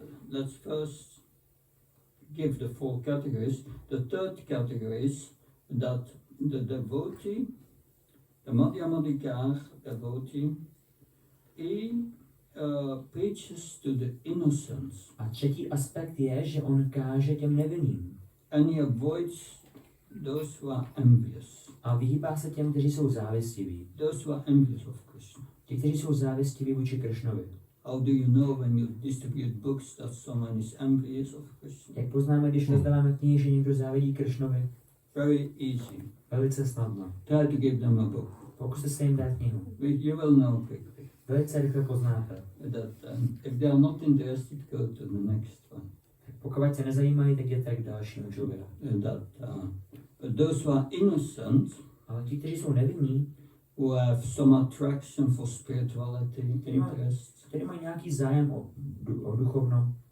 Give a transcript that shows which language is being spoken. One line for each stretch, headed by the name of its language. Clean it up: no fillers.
English: Let's first give the 4 categories. The third category is that the devotee, the Madhyama adhikar devotee, he preaches to the innocents.
Czech: A třetí aspekt je, že on káže těm nevinným.
English: And he avoids those who are envious.
Czech: A vyhýbá se těm, kteří jsou závistiví.
English: Those who are envious of Krishna.
Czech: Ti, kteří jsou závistiví vůči Krišnovi.
English: How do you know when you distribute books that someone is envious of Krishna?
Czech: Jak poznáme, když rozdáváme knihy, že někdo závidí Kršnovi?
English: Very easy.
Czech: Velice snadno.
English: Try to give them a book.
Czech: Pokuste se jim dát knihu.
English: You will know quickly
Czech: Velice rychle poznáte.
English: that if they are not interested, go to the next one.
Czech: Pokud se nezajímají, tak jděte k dalšímu člověku.
English: But those who are innocent,
Czech: Ale ti, kteří jsou nevinní,
English: who have some attraction for spirituality, interest,
Czech: kteří mají nějaký zájem o duchovno,